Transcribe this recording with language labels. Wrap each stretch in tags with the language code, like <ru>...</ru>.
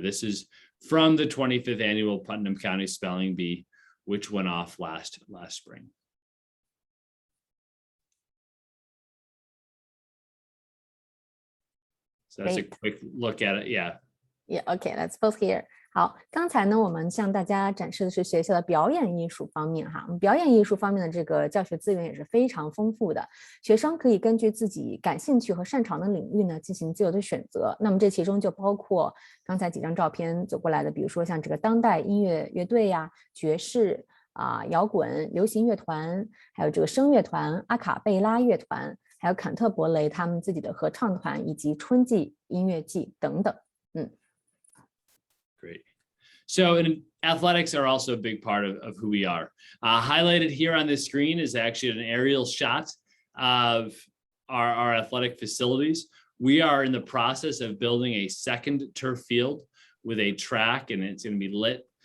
<en>This is from the 25th annual Putnam County Spelling Bee, which went off last spring. So that's a quick look at it. Yeah. Yeah, okay, let's pause here.</en> <zh>好，刚才呢，我们向大家展示的是学校的表演艺术方面哈。我们表演艺术方面的这个教学资源也是非常丰富的，学生可以根据自己感兴趣和擅长的领域呢进行自由的选择。那么这其中就包括刚才几张照片走过来的，比如说像这个当代音乐乐队呀、爵士摇滚、流行乐团，还有这个声乐团、阿卡贝拉乐团，还有坎特伯雷他们自己的合唱团，以及春季音乐季等等。</zh> <en>Great. So athletics are also a big part of who we are. Highlighted here on this screen is actually an aerial shot of our athletic facilities. We are in the process of building a second turf field with a track, and it's going to be lit.</en>